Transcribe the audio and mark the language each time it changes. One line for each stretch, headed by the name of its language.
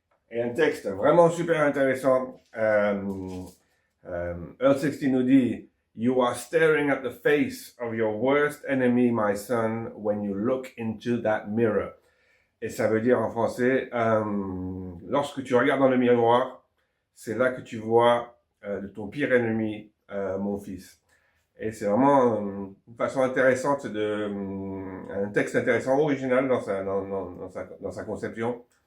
French: Et un texte vraiment super intéressant. Earl 16 nous dit
English: You are staring at the face of your worst enemy, my son, when you look into that mirror.
French: Et ça veut dire en français, lorsque tu regardes dans le miroir, c'est là que tu vois ton pire ennemi, mon fils. Et c'est vraiment une façon intéressante un texte intéressant, original dans sa conception.